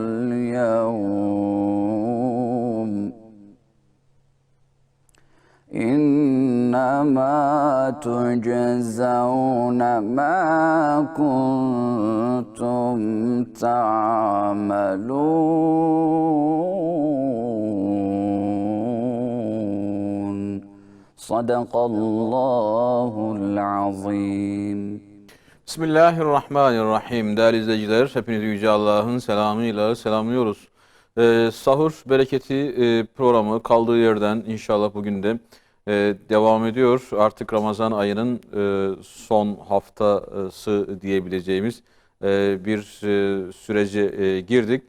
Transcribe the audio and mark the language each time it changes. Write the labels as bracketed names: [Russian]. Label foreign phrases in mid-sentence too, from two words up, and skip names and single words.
[Arabic] اليوم إنما تجزون ما كنتم تعملون صدق الله العظيم. Bismillahirrahmanirrahim. [Turkish] Değerli izleyiciler, hepinizi Yüce Allah'ın selamıyla selamlıyoruz. Sahur Bereketi programı kaldığı yerden inşallah bugün de devam ediyor. Artık Ramazan ayının son haftası diyebileceğimiz bir sürece girdik.